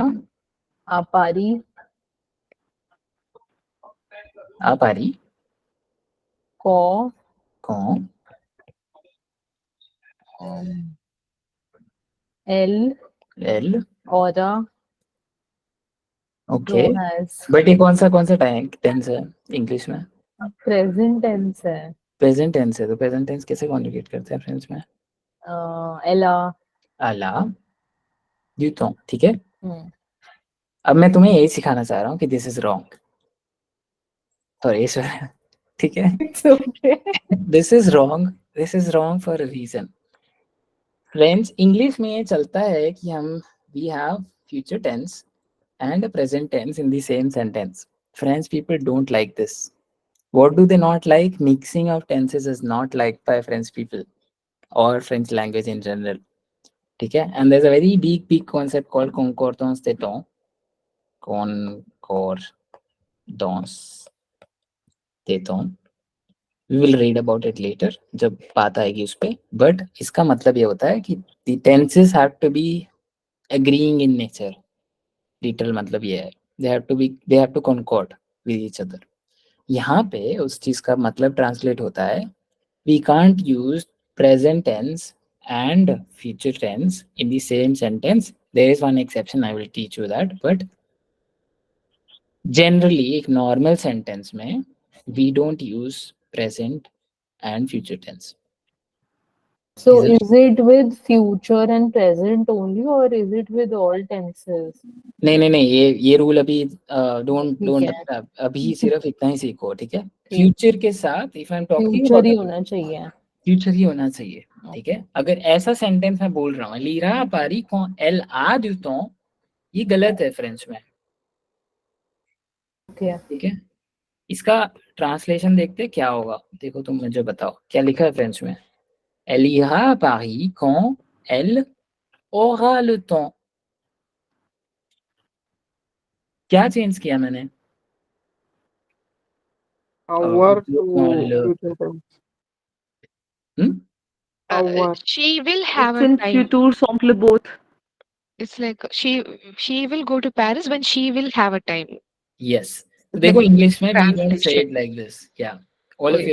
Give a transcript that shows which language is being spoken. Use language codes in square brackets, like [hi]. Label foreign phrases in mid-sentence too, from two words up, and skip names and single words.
[fr] à Paris à Paris quand quand elle elle. aura [en] Okay. has [hi] But ये कौन सा [en] time tense [hi] है इंग्लिश में? [en] present tense है. present tense है. [hi] तो [en] present tense [hi] कैसे कॉन्जुगेट करते हैं फ्रेंच में? [fr] Elle a. À la du temps. [hi] ठीक है. Hmm. अब मैं तुम्हें यही सिखाना चाह रहा हूँ कि [en] this is wrong. [hi] सॉरी ईश्वर. ठीक है. [en] It's okay. this is wrong. this is wrong for a reason. [hi] फ्रेंच इंग्लिश में ये चलता है कि हम [en] we have future tense and a present tense in the same sentence. French people don't like this. What do they not like? Mixing of tenses is not liked by French people or French language in general. Okay? And there's a very big concept called [fr] concordance des temps. Concordance des temps. [en] we will read about it later [hi] जब बात आएगी उस पर. [en] बट [hi] इसका मतलब ये होता है कि [en] the tenses have to be agreeing in nature. [hi] लिटरल मतलब ये है, [en] they have to concord with each other. [hi] यहाँ पे उस चीज का मतलब ट्रांसलेट होता है, [en] we can't use present tense and future tense in the same sentence. There is one exception, I will teach you that, but generally एक normal sentence में we don't use present and future tense. So Is it? is it with future and present only, or is it with all tenses? [hi] नहीं, ये रूल अभी डोंट ठीक डोंट है, अभी सिर्फ इतना ही सीखो, ठीक है. ठीक. फ्यूचर के साथ [en] if I am talking [hi] फ्यूचर ही [en] अबाउट [hi] होना चाहिए. फ्यूचर ही होना चाहिए, ठीक है. अगर ऐसा सेंटेंस मैं बोल रहा हूँ, [fr] l'ira Paris quand elle a du temps, [hi] ये गलत है फ्रेंच में, ओके. ठीक है. इसका ट्रांसलेशन देखते क्या होगा. देखो तुम मुझे बताओ क्या लिखा है फ्रेंच में. [fr] एल ira à Paris quand elle aura le temps. [hi] क्या चेंज किया मैंने? [en] Hour [hi] जो [en] to कॉल future tense. Hour. She will have It's a in time. [fr] futur simple both. [en] It's like she will go to Paris when she will have a time. [hi] यस. तो [en] It's [hi] देखो [en] like इंग्लिश में we don't say translation. it like this. या all of